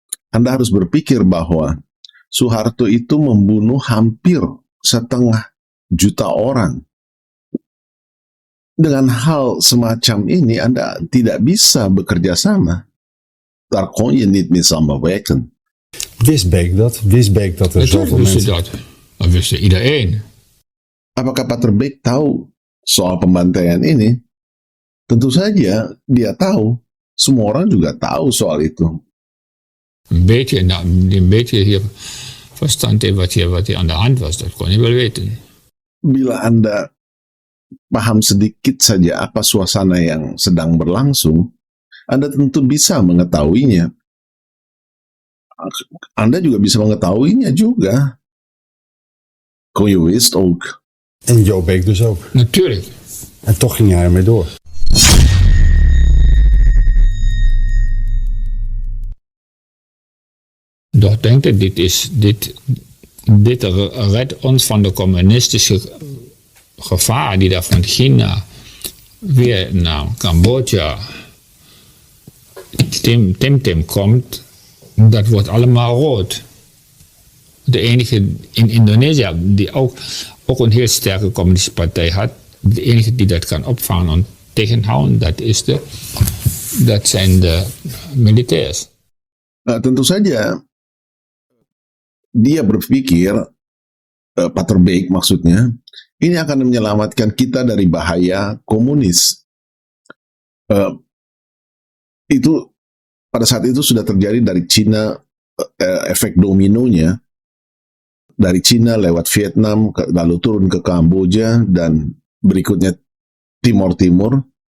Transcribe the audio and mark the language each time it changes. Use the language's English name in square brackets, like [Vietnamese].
[Indonesian] Anda harus berpikir bahwa Suharto itu membunuh hampir 500.000 orang. Dengan hal semacam ini Anda tidak bisa bekerja sama. [Dutch] Daar kon je niet mee samenwerken. Wist Beek dat? Wist Beek dat er zoveel Natuurlijk wist mensen... dat wist iedereen. [Indonesian] Apakah Pater Beek tahu soal pembantaian ini? Tentu saja dia tahu. Semua orang juga tahu soal itu. [Dutch] Een beetje hier verstand heeft wat hier aan de hand was, dat kon je wel weten. [Indonesian] Bila Anda paham sedikit saja apa suasana yang sedang berlangsung, Anda tentu bisa mengetahuinya. Anda juga bisa mengetahuinya juga. [Dutch] Kon je wist ook. En Jo Beek dus ook. Natuurlijk. En toch ging hij ermee door. Doch denk ik, dit redt ons van de communistische gevaar die daar van China, Vietnam, Cambodja, Tim komt. Dat wordt allemaal rood. De enige in Indonesië, die ook een heel sterke communistische partij had, de enige die dat kan opvangen en tegenhouden, dat zijn de militairs. [Indonesian] Nah, tentu saja dia berpikir, Pater Beek maksudnya, ini akan menyelamatkan kita dari bahaya komunis. Itu pada saat itu sudah terjadi dari Cina, efek dominonya dari Cina lewat Vietnam, lalu turun ke Kamboja dan berikutnya Timur Timur.